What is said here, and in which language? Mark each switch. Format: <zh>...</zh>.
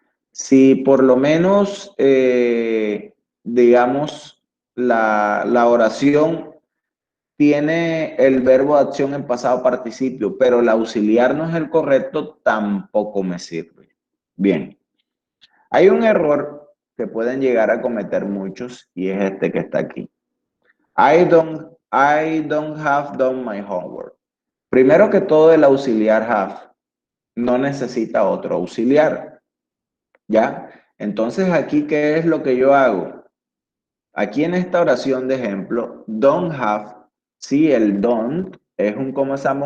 <es>Si por lo menos, digamos, la oración tiene el verbo de acción en pasado participio, pero el auxiliar no es el correcto, tampoco me sirve. Bien, hay un error que pueden llegar a cometer muchos y es este que está aquí.</es> <en>I don't have done my homework.</en> <es>Primero que todo, el auxiliar have no necesita otro auxiliar, ¿ya? Entonces, aquí, ¿qué es lo que yo hago? Aquí en esta oración de ejemplo,</es> <en>don't have,</en> <es>sí, el don't es ¿cómo se llama?</es>